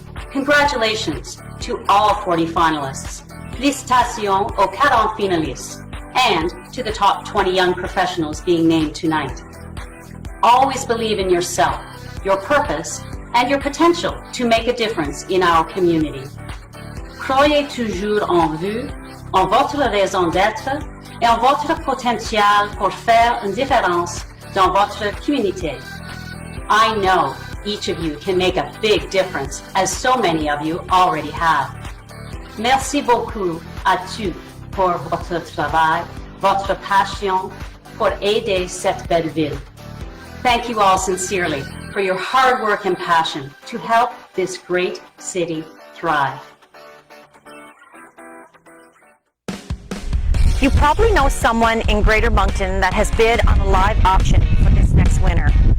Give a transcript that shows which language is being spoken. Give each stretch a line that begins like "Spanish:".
English: Congratulations to all 40 finalists.
French: Félicitations aux 40 finalistes,
English: and to the top 20 young professionals being named tonight. Always believe in yourself, your purpose, and your potential to make a difference in our community.
French: Croyez toujours en vous, en votre raison d'être et en votre potentiel pour faire une différence dans votre communauté.
English: I know each of you can make a big difference, as so many of you already have.
French: Merci beaucoup à tous pour votre travail, votre passion pour aider cette belle ville.
English: Thank you all sincerely for your hard work and passion to help this great city thrive. You probably know someone in Greater Moncton that has bid on a live auction for this next winner.